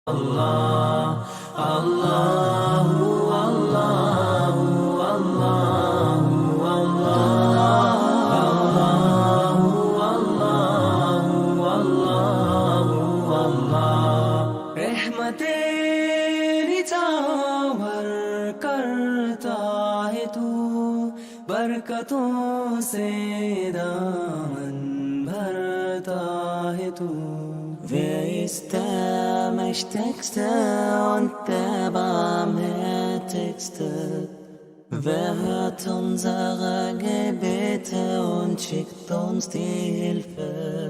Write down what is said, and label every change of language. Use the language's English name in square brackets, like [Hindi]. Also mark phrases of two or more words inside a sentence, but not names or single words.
[Arabic] الله الله الله الله الله الله الله [Hindi] रहमतें निछावर करता है तू बरकतों से दामन भरता है तू [German] Wer ist der Mächtigste und der Barmherzigste? Wer hört unsere Gebete und schickt uns die Hilfe?